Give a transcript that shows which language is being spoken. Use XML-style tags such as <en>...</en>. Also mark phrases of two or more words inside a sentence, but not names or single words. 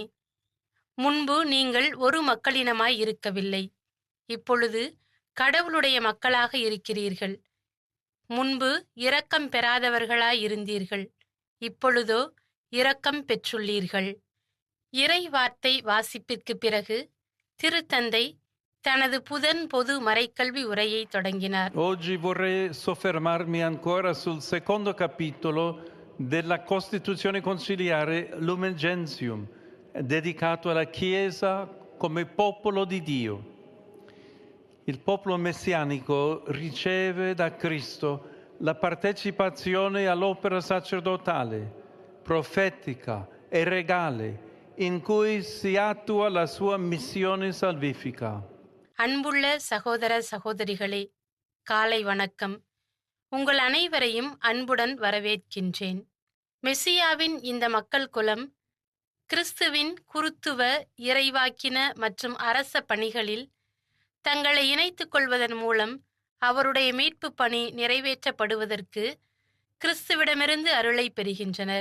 <ta>முன்பு நீங்கள் ஒரு மக்களினமாய் இருக்கவில்லை, இப்பொழுது கடவுளுடைய மக்களாக இருக்கிறீர்கள். முன்பு இரக்கம் பெறாதவர்களாய் இருந்தீர்கள், இப்பொழுதோ இரக்கம் பெற்றுள்ளீர்கள். இறை வார்த்தை வாசிப்பிற்கு பிறகு திருத்தந்தை தனது புதன் பொது மறைக்கல்வி உரையை தொடங்கினார்.</ta> <it>Oggi vorrei soffermarmi ancora sul secondo capitolo della Costituzione conciliare Lumen Gentium, dedicato alla Chiesa come popolo di Dio. Il popolo messianico riceve da Cristo la partecipazione all'opera sacerdotale, profetica e regale in cui si attua la sua missione salvifica.</it> <ta>அன்புள்ள சகோதர சகோதரிகளே, காலை வணக்கம். உங்கள் அனைவரையும் அன்புடன் வரவேற்கின்றேன். மெசியாவின் இந்த மக்கள் குலம் கிறிஸ்துவின் குருத்துவ, இறைவாக்கின மற்றும் அரச பணிகளில் தங்களை இணைத்துக் கொள்வதன் மூலம் அவருடைய மீட்பு பணி நிறைவேற்றப்படுவதற்கு கிறிஸ்துவிடமிருந்து அருளை பெறுகின்றனர்.</ta>